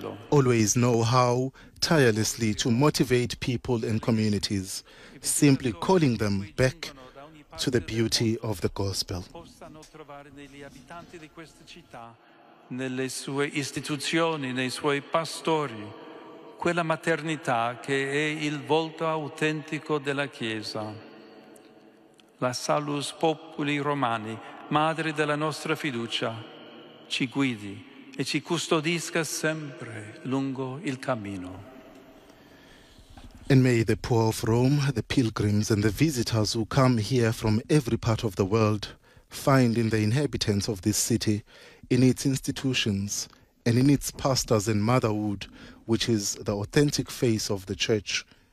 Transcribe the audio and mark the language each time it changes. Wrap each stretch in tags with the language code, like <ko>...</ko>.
<en>Always know how tirelessly to motivate people and communities, simply calling them back to the beauty of the gospel.</en> <it>Possano trovare negli abitanti di questa città, nelle sue istituzioni, nei suoi pastori, quella maternità che è il volto autentico della Chiesa. La Salus Populi Romani, madre della nostra fiducia, ci guidi e ci custodisca sempre lungo il cammino.</it> <en>And may the poor of Rome, the pilgrims and the visitors who come here from every part of the world find in the inhabitants of this city, in its institutions and in its pastors and motherhood, which is the authentic face of the church.</en>